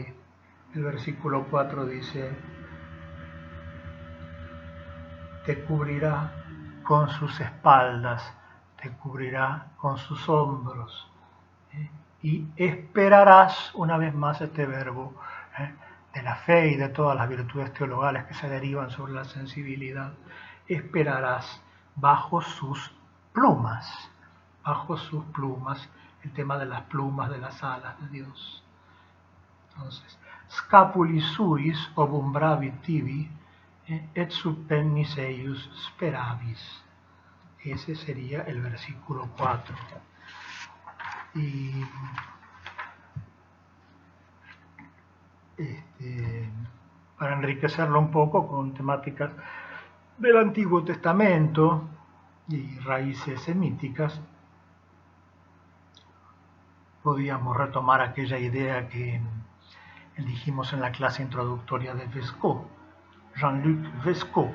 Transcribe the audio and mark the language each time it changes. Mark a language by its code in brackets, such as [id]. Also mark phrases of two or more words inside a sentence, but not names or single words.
[es] El versículo 4 dice: te cubrirá con sus espaldas, te cubrirá con sus hombros, y esperarás, una vez más este verbo, de la fe y de todas las virtudes teologales que se derivan sobre la sensibilidad, esperarás bajo sus plumas, el tema de las plumas, de las alas de Dios. Entonces, [la] scapuli suis obumbravit tibi, et sub pennis eius speravis. [es] Ese sería el versículo 4. Y para enriquecerlo un poco con temáticas del Antiguo Testamento y raíces semíticas, podíamos retomar aquella idea que dijimos en la clase introductoria de Vesco, Jean-Luc Vesco.